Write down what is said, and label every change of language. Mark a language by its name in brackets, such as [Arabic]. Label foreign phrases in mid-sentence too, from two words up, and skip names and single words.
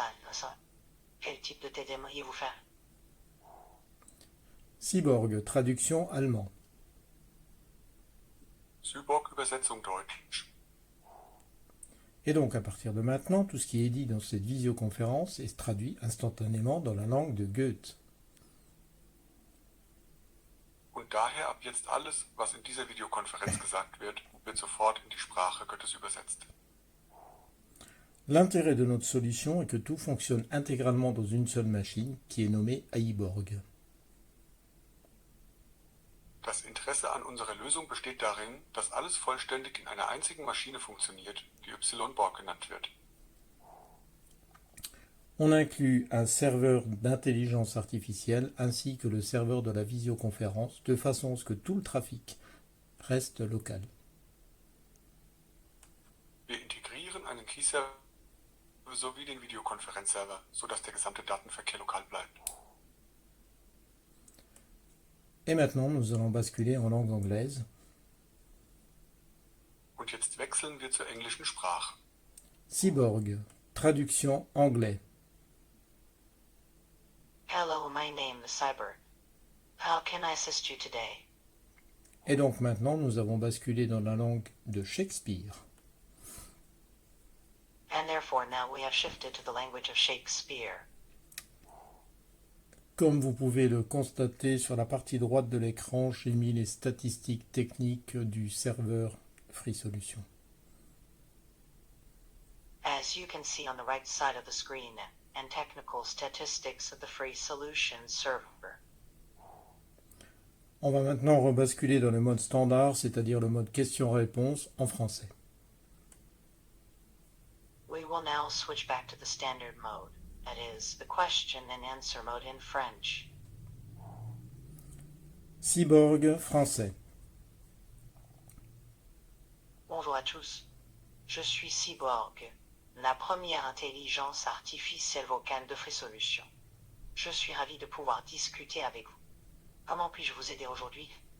[French] Quel type de test aimeriez-vous faire? Cyborg, traduction allemand. [German] Cyborg Übersetzung Deutsch. [French] Et donc à partir de maintenant, tout ce qui est dit dans cette visioconférence est traduit instantanément dans la langue de Goethe. [German] Und daher ab jetzt alles, was in dieser Videokonferenz gesagt wird sofort in die Sprache Goethes übersetzt. [French] L'intérêt de notre solution est que tout fonctionne intégralement dans une seule machine qui est nommée Aiborg. [German] Das Interesse an unserer Lösung besteht darin, dass alles vollständig in einer einzigen Maschine funktioniert, die Y-Borg genannt wird. [French] On inclut un serveur d'intelligence artificielle ainsi que le serveur de la visioconférence de façon à ce que tout le trafic reste local. [German] Wir integrieren einen Key-Server sowie den Videokonferenzserver, sodass der gesamte Datenverkehr lokal bleibt. [French] Et maintenant, nous allons basculer en langue anglaise. [German] Und jetzt wechseln wir zur englischen Sprache. [French] Cyborg, traduction anglais. [English] Hello, my name is Cyber. How can I assist you today? [French] Et donc maintenant, nous avons basculé dans la langue de Shakespeare. [English] And therefore now we have shifted to the language of Shakespeare. [French] Comme vous pouvez le constater sur la partie droite de l'écran, j'ai mis les statistiques techniques du serveur Free Solution. [English] As you can see on the right side of the screen, and technical statistics of the Free Solution server. [French] On va maintenant rebasculer dans le mode standard, c'est-à-dire le mode question-réponse en français. [English] We will now switch back to the standard mode, that is, the question and answer mode in French. [French] Cyborg, français. Bonjour à tous. Je suis Cyborg, la première intelligence artificielle vocale de Free Solution. Je suis ravi de pouvoir discuter avec vous. Comment puis-je vous aider aujourd'hui?